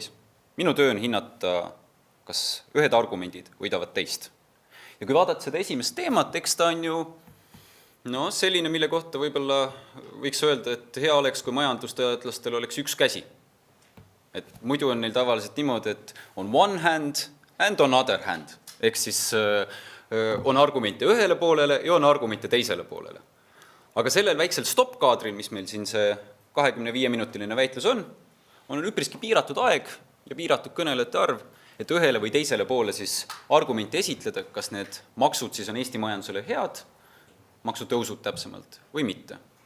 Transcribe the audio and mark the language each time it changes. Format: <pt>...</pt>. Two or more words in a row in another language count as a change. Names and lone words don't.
<et>Minu töö on hinnata, kas ühed argumendid võidavad teist. Ja kui vaadata seda esimest teemat, eks ta on ju selline, mille kohta võib-olla võiks öelda, et hea oleks, kui majandusteadlastel oleks üks käsi. Et muidu on neil tavaliselt niimoodi, et on</et> <en>one hand and on other hand.</en> <et>Ehk siis on argumente ühele poolele ja on argumente teisele poolele. Aga sellel väiksel stopp-kaadril, mis meil siin see 25-minutiline väitlus on üpriski piiratud aeg ja piiratud kõnelejate arv, et ühele või teisele poole siis argumente esitleda, kas need maksud siis on Eesti majandusele head, maksutõusud täpsemalt või mitte.</et>